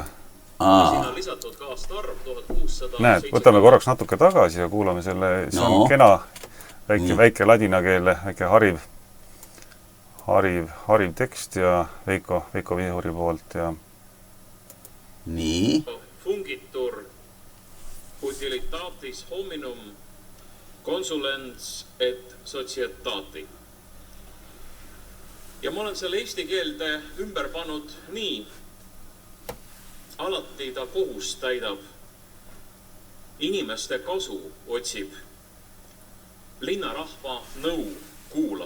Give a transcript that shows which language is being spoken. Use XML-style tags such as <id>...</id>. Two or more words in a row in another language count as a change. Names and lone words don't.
<et>Siin on lisatud ka aastaarv 1600... Näed, võtame korraks natuke tagasi ja kuulame selle, see on kena väike ladina keele, väike hariv tekst ja Veiko Vihuri poolt ja... Nii.</et> <la>Fungitur utilitatis hominum consulens et societati.</la> <et>Ja ma olen selle eesti keelde ümber pannud nii. Alati ta kohust täidab. Inimeste kasu otsib. Linnarahva nõu kuulab.</et>